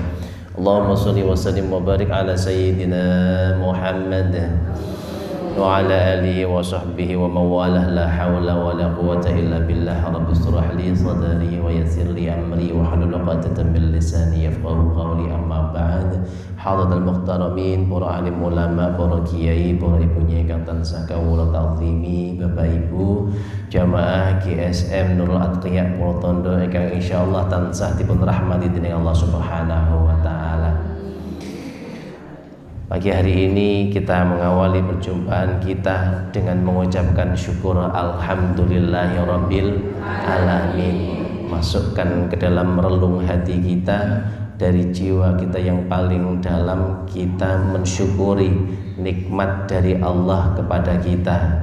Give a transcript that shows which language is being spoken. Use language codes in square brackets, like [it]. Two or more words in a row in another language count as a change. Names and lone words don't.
[ar] اللهم صل وسلم وبارك على سيدنا محمد وعلى آله وصحبه ومولاه. لا حول ولا قوة إلا بالله. رب اشرح لي صدري ويسر لي أمري واحلل عقدة من لساني يفقهوا قولي. أما بعد. حاضرين محترمين, [jv] para alim ulama, para kiai, para ibu nyai kang sakawula ta'zimi, Bapak Ibu jamaah GSM Nurul Atqiya Purwotondo ingkang insyaallah tansah dipun rahmati dening Allah [ar] سبحانه وتعالى. [id] Pagi hari ini kita mengawali perjumpaan kita dengan mengucapkan syukur [ar] الحمد لله رب العالمين. [id] Masukkan ke dalam relung hati kita, dari jiwa kita yang paling dalam, kita mensyukuri nikmat dari Allah kepada kita.